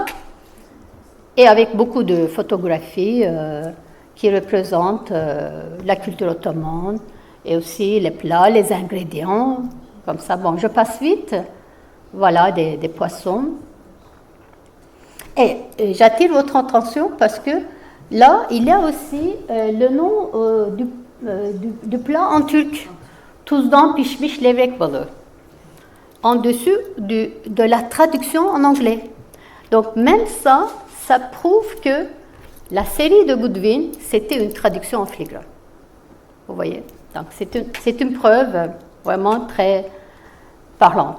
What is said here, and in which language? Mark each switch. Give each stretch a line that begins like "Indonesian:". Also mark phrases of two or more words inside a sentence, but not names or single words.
French: Et avec beaucoup de photographies qui représentent la culture ottomane et aussi les plats, les ingrédients. Comme ça, bon, je passe vite. Voilà, des poissons. Et j'attire votre attention parce que là, il y a aussi le nom du plat en turc.
Turkish: Tuzdan pişmiş levrek balığı.
French: En dessous de la traduction en anglais. Donc même ça prouve que la série de Goodwin, c'était une traduction en filigrane. Vous voyez? Donc c'est une preuve vraiment très parlante.